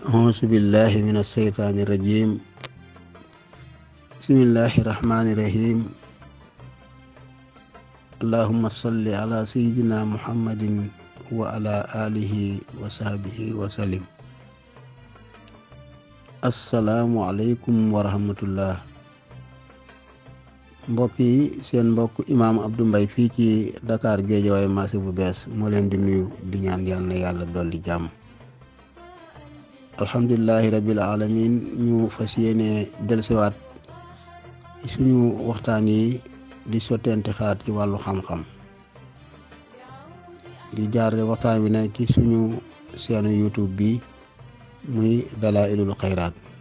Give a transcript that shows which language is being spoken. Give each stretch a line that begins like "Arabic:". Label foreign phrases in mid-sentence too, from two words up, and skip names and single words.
Arabic: أعوذ بالله من الشيطان الرجيم بسم الله الرحمن الرحيم اللهم صل على سيدنا محمد وعلى آله وصحبه وسلم. السلام عليكم ورحمة الله.
Wolof: mbokk yi seen mbokk imaam Abdou Mbaye fii ci Dakar Guédiawaye marché bu bees moo leen di nuyu di ñaan yal na yàlla dolli jàmm.
Arabic: الحمد لله رب العالمين
Wolof: ñu fas yéene dellusiwaat suñu waxtaan yi di sottente xalaat ci wàllu xam-xam di jaarale waxtaan wi nag ci suñu seenu YouTube bi muy Dalaa'ilul Xayraat.